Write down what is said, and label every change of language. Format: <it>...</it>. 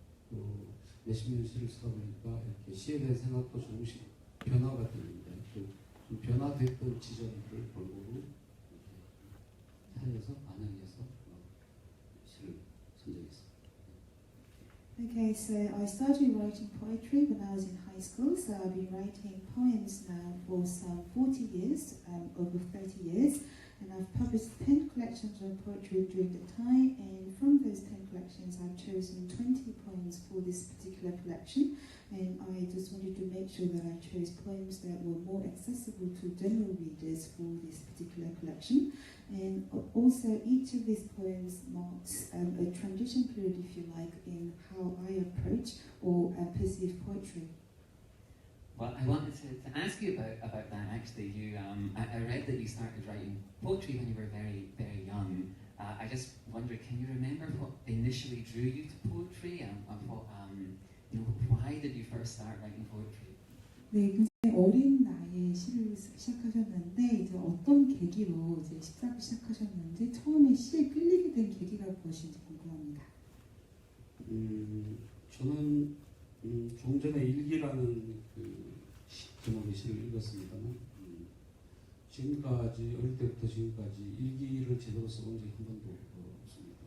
<ko>또 몇십 년 시를 쓰다 보니까 이렇게 시에 대한 생각도 조금씩 변화가 되는데 또 좀 변화됐던 지점들을 골고루 찾아서 반영해서 시를 선정했습니다.</ko> <en>Okay, so I started writing poetry when I was in high school, so I've been writing poems now for some 40 years, over 30 years, and I've published 10 collections of poetry during the time, and from those 10 collections I've chosen 20 poems for this particular collection, and I just wanted to make sure that I chose poems that were more accessible to general readers for this particular collection. And also each of these poems marks a transition period, if you like, in how I approach or perceive poetry. Well, I wanted to ask you about that actually. I read that you started writing poetry when you were very, very young. I just wonder, can you remember what initially drew you to poetry, and why did you first start writing poetry?</en> <ko>네, 굉장히 어린 나이에 시를 시작하셨는데 이제 어떤 계기로 이제 시작을 시작하셨는지 처음에 시에 끌리게 된 계기가 무엇인지 궁금합니다. 저는 조금 전에 일기라는 그 제목의 시를 읽었습니다만 지금까지 어릴 때부터 지금까지 일기를 제대로 써본 적이 한 번도 없습니다.</ko>